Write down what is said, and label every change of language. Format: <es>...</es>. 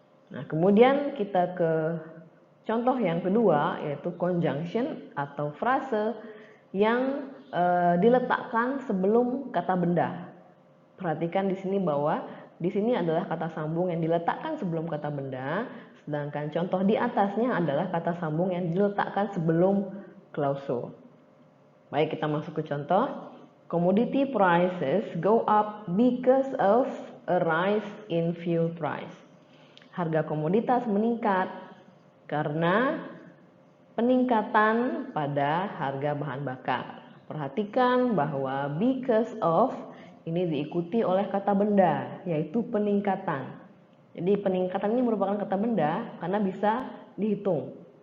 <id>Nah, kemudian kita ke contoh yang kedua, yaitu conjunction atau frase yang diletakkan sebelum kata benda. Perhatikan di sini bahwa di sini adalah kata sambung yang diletakkan sebelum kata benda, sedangkan contoh di atasnya adalah kata sambung yang diletakkan sebelum klausul. Baik, kita masuk ke contoh.</id> <en>Commodity prices go up because of a rise in fuel price.</en> <id>Harga komoditas meningkat karena peningkatan pada harga bahan bakar. Perhatikan bahwa</id> <en>because of</en> <id>ini diikuti oleh kata benda, yaitu peningkatan. Jadi peningkatan ini merupakan kata benda karena bisa dihitung.</id>